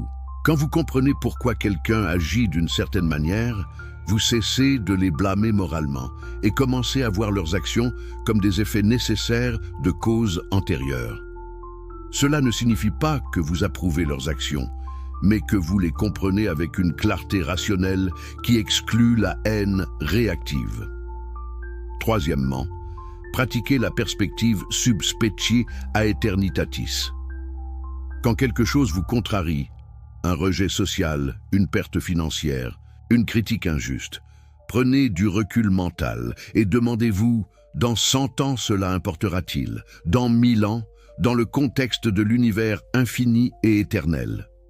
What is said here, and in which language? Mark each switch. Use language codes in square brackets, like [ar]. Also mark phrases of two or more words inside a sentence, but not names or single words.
[fr] Quand vous comprenez pourquoi quelqu'un agit d'une certaine manière, vous cessez de les blâmer moralement et commencez à voir leurs actions comme des effets nécessaires de causes antérieures. Cela ne signifie pas que vous approuvez leurs actions, mais que vous les comprenez avec une clarté rationnelle qui exclut la haine réactive. Troisièmement, pratiquez la perspective [la] sub specie aeternitatis. [fr] Quand quelque chose vous contrarie, un rejet social, une perte financière, une critique injuste, prenez du recul mental et demandez-vous, dans 100 ans cela importera-t-il, dans 1000 ans, dans le contexte de l'univers infini et éternel.